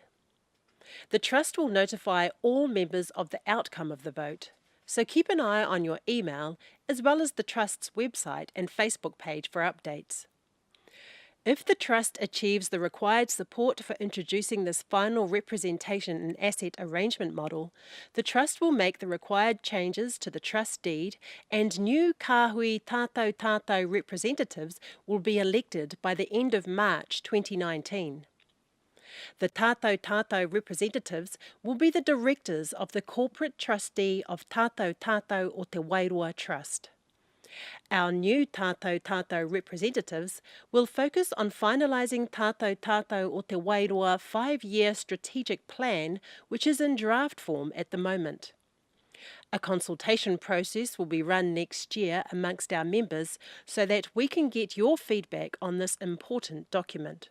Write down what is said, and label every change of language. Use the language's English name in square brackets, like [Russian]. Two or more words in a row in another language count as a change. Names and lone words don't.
[English] The Trust will notify all members of the outcome of the vote, so keep an eye on your email as well as the Trust's website and Facebook page for updates. If the Trust achieves the required support for introducing this final representation and asset arrangement model, the Trust will make the required changes to the trust deed and new kāhui tātou tātou representatives will be elected by the end of March 2019. The tātou tātou representatives will be the directors of the corporate trustee of Tātou Tātou o Te Wairoa Trust. Our new Tātou Tātou representatives will focus on finalising Tātou Tātou o Te Wairoa 5-year strategic plan, which is in draft form at the moment. A consultation process will be run next year amongst our members so that we can get your feedback on this important document.